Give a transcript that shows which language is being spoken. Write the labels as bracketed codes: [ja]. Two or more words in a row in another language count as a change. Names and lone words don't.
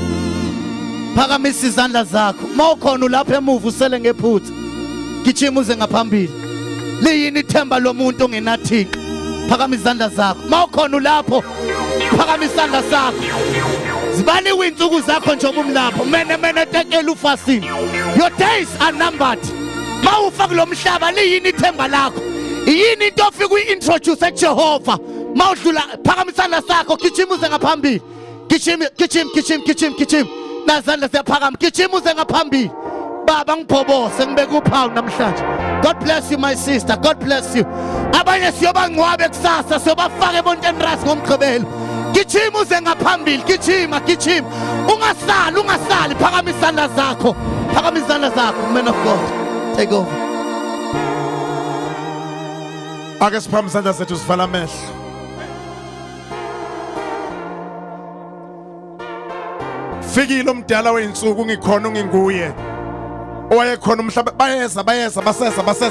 [zu] Phakamisa izandla zakho. Mawukhona ulapha emuva usele ngephutha, gijima uze ngaphambili. Liyini ithemba lomuntu ongenathixo? Phakamisa izandla zakho. Mawukhona ulapho, phakamisa izandla zakho. Zibaniwe insuku zakho njengoba umlapho. [arc] Mene tekela ufasini. [en] Your days are numbered. [zu] Mawufa kulomhlaba, liyini ithemba lakho? Yini into ofika uyi-introduce kuJehova? Mawudlula phakamisa izandla zakho, gijima uze ngaphambili. Gijima. Nazandla siyaphakama, gijima uze ngaphambili. Baba ngiphobose ngibeka uphawu namhlanje. [en] God bless you my sister. God bless you. [zu] Abanye siyoba ngcwabe kusasa, siyobafaka emonteni ras ngomgqibelo. Gijima uze ngaphambili, gijima. Ungasali, phakamisa izandla zakho. Phakamisa izandla zakho, [en] man of God. Take over. [zu] Ake siphakamisa izandla zethu sivala amehlo. Fikile umdala weinsuku ngikhona nginguye. Owayekhona umhlaba bayeza basesa.